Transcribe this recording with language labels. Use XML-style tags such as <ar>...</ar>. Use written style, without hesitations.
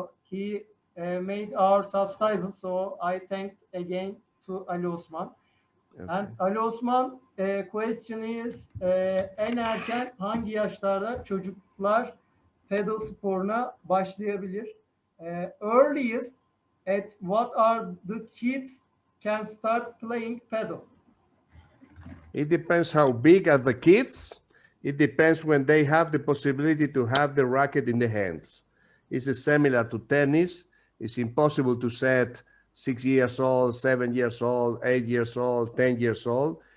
<en>He made our subtitles, so I thanked again to Ali Osman. Okay. And Ali Osman, question is,</en> <tr>en erken hangi yaşlarda çocuklar pedal sporuna başlayabilir?</tr> <en>Earliest at what are the kids can start playing pedal? It depends how big are the kids. It depends when they have the possibility to have the racket in the hands. It's similar to tennis. It's impossible to set 6 years old, 7 years old, 8 years old, 10 years old.</en>